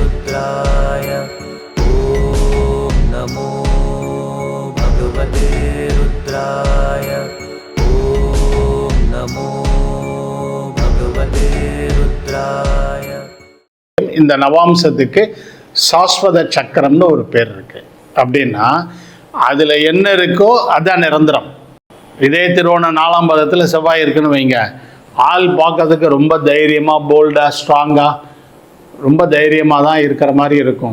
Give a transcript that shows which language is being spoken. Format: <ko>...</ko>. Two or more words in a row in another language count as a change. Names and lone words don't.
<sa>रुद्राय ॐ नमो भगवते रुद्राय ॐ नमो भगवते रुद्राय.</sa> <ta>இந்த நவாம்சத்துக்கு சாஸ்வத சக்கரம்னு ஒரு பேர் இருக்கு. அப்படின்னா அதில் என்ன இருக்கோ அதுதான் நிரந்தரம். இதே திருவோண 4ஆம் பாதத்தில் செவ்வாய் இருக்குன்னு வைங்க, ஆள் பார்க்கறதுக்கு ரொம்ப தைரியமாக, போல்டாக, ஸ்ட்ராங்காக, ரொம்ப தைரியமாக தான் இருக்கிற மாதிரி இருக்கும்.</ta>